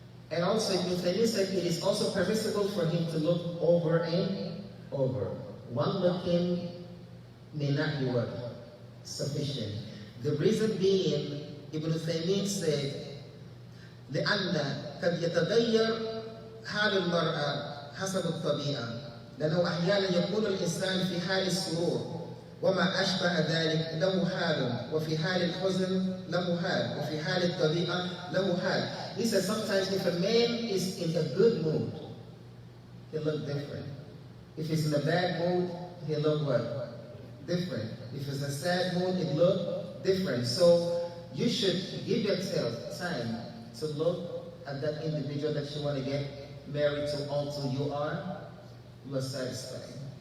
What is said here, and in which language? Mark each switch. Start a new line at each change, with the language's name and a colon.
English: And also Ibn Taymiyyah said it is also permissible for him to look over and over. One looking may not be what? Sufficient. The reason being, Ibn Taymiyyah said,
Arabic: لأن قد يتغير حال المرأة حسب الطبيعة، لأنه أحيانا يكون الإنسان في حال السرور وما أشبه ذلك له حال، وفي حال الحزن له حال، وفي حال الطبيعة له حال.
English: He says sometimes if a man is in a good mood, he'll look different. If he's in a bad mood, he'll look what? Different. If it's a sad mood, it look different. So you should give yourself time to look at that individual that you want to get married to until you are satisfied.